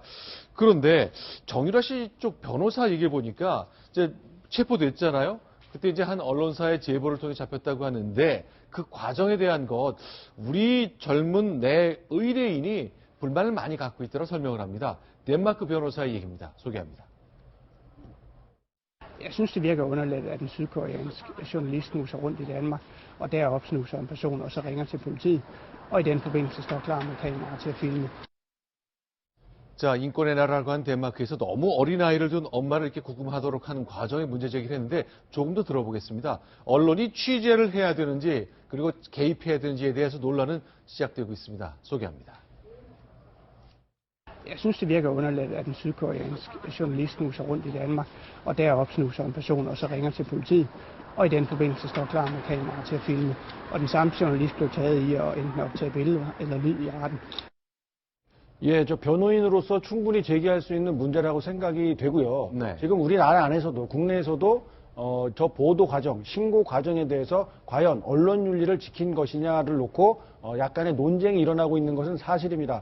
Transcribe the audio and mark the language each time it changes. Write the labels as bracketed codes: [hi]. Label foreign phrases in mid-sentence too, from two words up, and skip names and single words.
[ko] 그런데, 정유라 씨 쪽 변호사 얘기를 보니까, 이제 체포됐잖아요? 그때 이제 한 언론사의 제보를 통해 잡혔다고 하는데, 그 과정에 대한 것, 우리 젊은 내 의뢰인이 불만을 많이 갖고 있다고 설명을 합니다. 덴마크 변호사의 얘기입니다. 소개합니다. [da] Jeg synes, det virker underligt, at en sydkoreansk journalist snuser rundt i Danmark, og deroppe snuser en person, og så ringer til politiet, og i den forbindelse står klar med kamera til at filme. [ko] 자, 인권의 나라라고 한 덴마크에서 너무 어린아이를 둔 엄마를 이렇게 구금하도록 하는 과정에 문제 제기를 했는데 조금 더 들어보겠습니다. 언론이 취재를 해야 되는지 그리고 개입해야 되는지에 대해서 논란은 시작되고 있습니다. 소개합니다. [da] Jeg synes, det virker underligt, at en sydkoreansk journalist snuser rundt i Danmark, og deroppe snuser en person, og så ringer til politiet, og i den forbindelse står klar med kamera til at filme. Og den samme journalist blev taget i at enten optage billeder eller lyd i retten. [ko] 예, 저 변호인으로서 충분히 제기할 수 있는 문제라고 생각이 되고요. 네. 지금 우리나라 안에서도 국내에서도 저 보도 과정, 신고 과정에 대해서 과연 언론 윤리를 지킨 것이냐를 놓고 약간의 논쟁이 일어나고 있는 것은 사실입니다.